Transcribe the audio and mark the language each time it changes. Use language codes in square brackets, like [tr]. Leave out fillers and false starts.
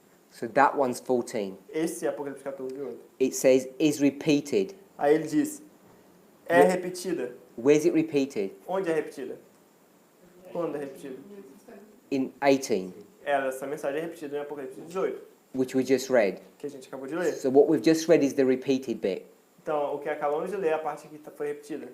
[en] So that one's 14. [pt] Esse é Apocalipse 14:8. [en] It says is repeated. [pt] Aí ele diz, é repetida. [en] Where's it repeated? [pt] Onde é repetida? Quando é repetida? [en] In 18, [pt] Essa mensagem é repetida em Apocalipse 18, [en] which we just read. [pt] que a gente acabou de ler. [en] So what we've just read is the repeated bit. [pt] Então, o que acabamos de ler é a parte que foi repetida.